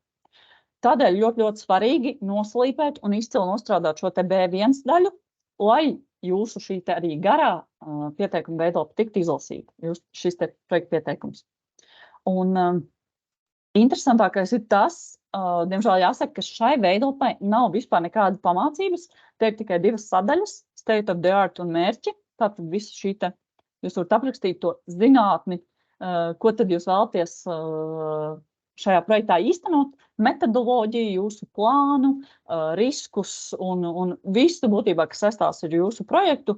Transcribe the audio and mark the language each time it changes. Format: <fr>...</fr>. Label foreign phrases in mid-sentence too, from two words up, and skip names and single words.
<lv>Tādēļ ļoti svarīgi noslīpēt un izcili nostrādāt šo te B1 daļu, lai jūsu šī te arī garā pieteikuma veidlapa tiktu izlasīta, šis te projekta pieteikums. Un interesantākais ir tas, diemžēl jāsaka, ka šai veidlapai nav vispār nekāda pamācības. Te ir tikai 2 sadaļas,</lv> <en>state of the art</en> <lv>un mērķi. Tātad visu šī te, jūs varat aprakstīt to zinātni, ko tad jūs vēlaties šajā projektā īstenot, metodoloģiju, jūsu plānu, riskus un visu būtībā, kas saistās ar jūsu projektu.</lv>